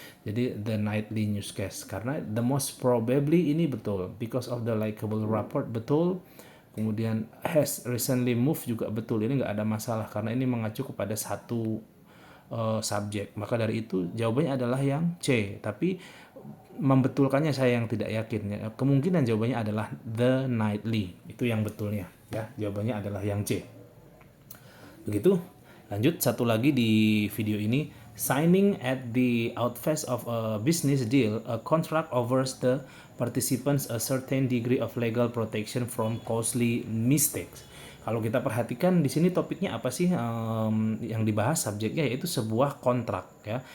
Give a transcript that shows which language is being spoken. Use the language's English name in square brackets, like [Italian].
[Indonesian] Jadi [English] the nightly newscast, [Indonesian] karena the most probably ini betul, [English] because of the likable rapport [Indonesian] betul, kemudian [English] has recently moved [Indonesian] juga betul, ini nggak ada masalah karena ini mengacu kepada satu subjek. Maka dari itu jawabannya adalah yang C, tapi membetulkannya saya yang tidak yakin. Kemungkinan jawabannya adalah the nightly, itu yang betulnya ya. Jawabannya adalah yang C. Begitu. Lanjut satu lagi di video ini. [English] Signing at the outset of a business deal, a contract offers the participants a certain degree of legal protection from costly mistakes. [Indonesian] Kalau kita perhatikan di sini topiknya apa sih yang dibahas, subjeknya yaitu sebuah kontrak ya.